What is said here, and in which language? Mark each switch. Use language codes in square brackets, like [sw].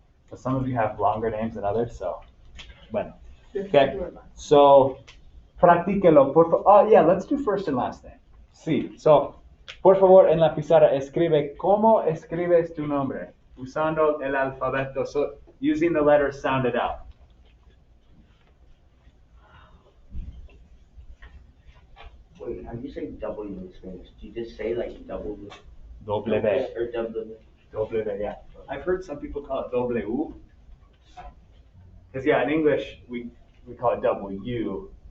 [en] So some of you have longer names than others, so, bueno. [es] Okay, so, practíquelo, por favor. [en] Oh, yeah, let's do first and last name. [es] Sí, so, por favor, en la pizarra, escribe cómo escribes tu nombre, usando el alfabeto, [en] so, using the letters sounded out. Wait, how do you say W in Spanish? Do you just say like W? W. Or W? W, yeah. I've heard some people call it W. Because, yeah, in English, we call it W.